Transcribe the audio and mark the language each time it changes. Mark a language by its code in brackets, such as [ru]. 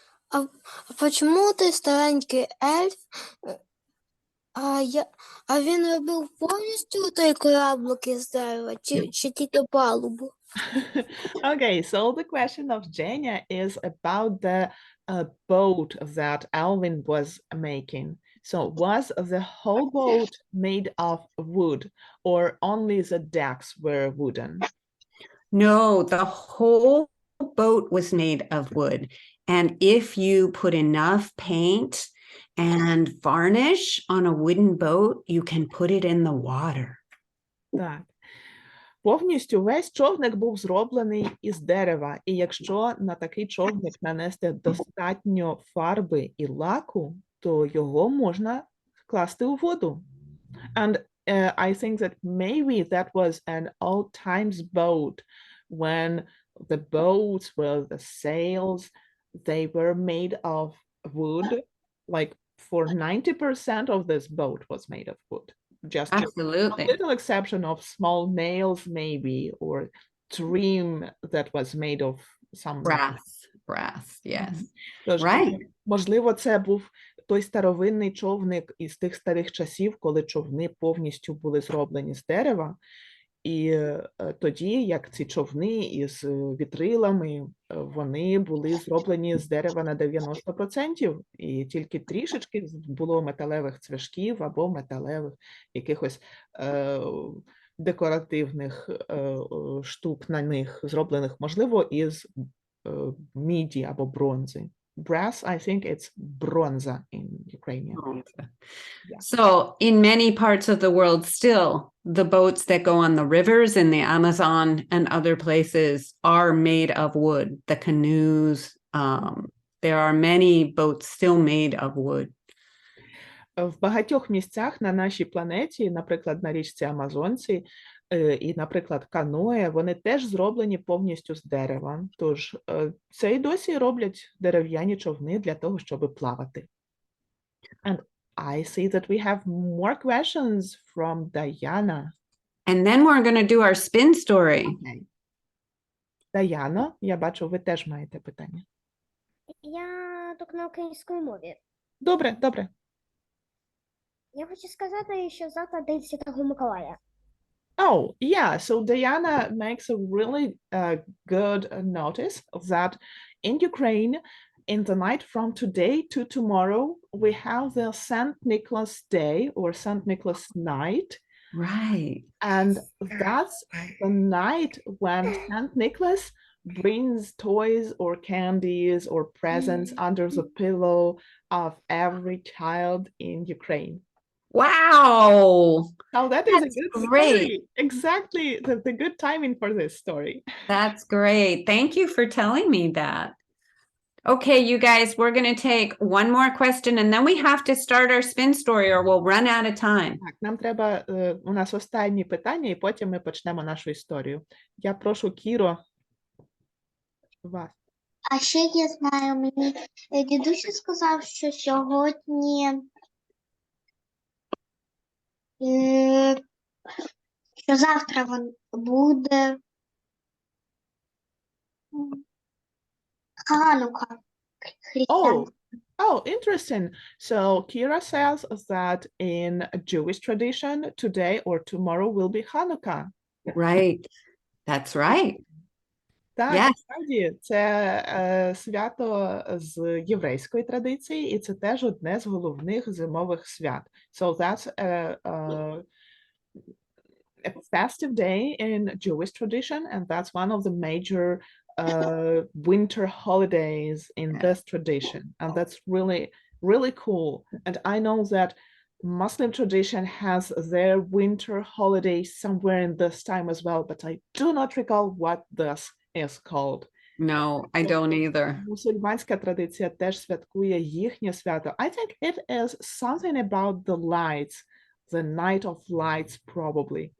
[uk] А почему ти старенький ельф, а він робив повністю той кораблик із дерева, чи тільки палубу? [en] Okay, so the question of Jenya is about the boat that Alvin was making. So was the whole boat made of wood or only the decks were wooden? No, the whole boat was made of wood. And if you put enough paint and varnish on a wooden boat, you can put it in the water. [uk] Так. Повністю весь човник був зроблений із дерева, і якщо на такий човник нанести достатньо фарби і лаку, то його можна класти у воду. [en] And I think that maybe that was an old times boat when the boats, well, the sails, they were made of wood. Like for 90% of this boat was made of wood. Just a Absolutely. little exception of small nails maybe, or trim that was made of some Brass, yes. [uk] Тож, [en] Right. [uk] можливо, це був той старовинний човник із тих старих часів, коли човни повністю були зроблені з дерева. І тоді, як ці човни із вітрилами, вони були зроблені з дерева на 90%, і тільки трішечки було металевих цвяшків або металевих якихось декоративних штук на них, зроблених, можливо, із міді або бронзи. [en] Brass, I think it's bronza in Ukrainian. Yeah. So in many parts of the world still, the boats that go on the rivers in the Amazon and other places are made of wood. The canoes, there are many boats still made of wood. [uk] В багатьох місцях на нашій планеті, наприклад, на річці Амазонці, і, наприклад, каное, вони теж зроблені повністю з дерева. Тож це і досі роблять дерев'яні човни для того, щоб плавати. [en] And I see that we have more questions from Diana. And then we're going to do our spin story. Okay. [uk] Даяно, я бачу, ви теж маєте питання. Я тільки на українській мові. Добре, добре. Я хочу сказати, що завтра День Святого Миколая. [en] Oh, yeah. So Diana makes a really good notice that in Ukraine, in the night from today to tomorrow, we have the St. Nicholas Day or St. Nicholas Night. Right. And that's the night when St. Nicholas brings toys or candies or presents under the pillow of every child in Ukraine. Wow. Now that is a That's good great. story. Exactly the good timing for this story. That's great. Thank you for telling me that. Okay, you guys, we're going to take one more question and then we have to start our spin story or we'll run out of time. [uk] Так, нам треба, у нас останні питання, і потім ми почнемо нашу історію. Я прошу Кіро, вас. А ще я знаю, мені дідусь сказав, що сьогодні, що завтра буде Ханука. [en] Oh, oh, interesting. So Kira says that in Jewish tradition, today or tomorrow will be Hanukkah. Right. That's right. [uk] Так, [en] Yes. [uk] справді, це свято з єврейської традиції, і це теж одне з головних зимових свят. [en] So that's a festive day in Jewish tradition, and that's one of the major winter holidays in this tradition. And that's really, really cool. And I know that Muslim tradition has their winter holiday somewhere in this time as well, but I do not recall what this is called. No, I don't either. [uk] Мусульманська традиція теж святкує їхнє свято. [en] I think it is something about the lights, the night of lights, probably.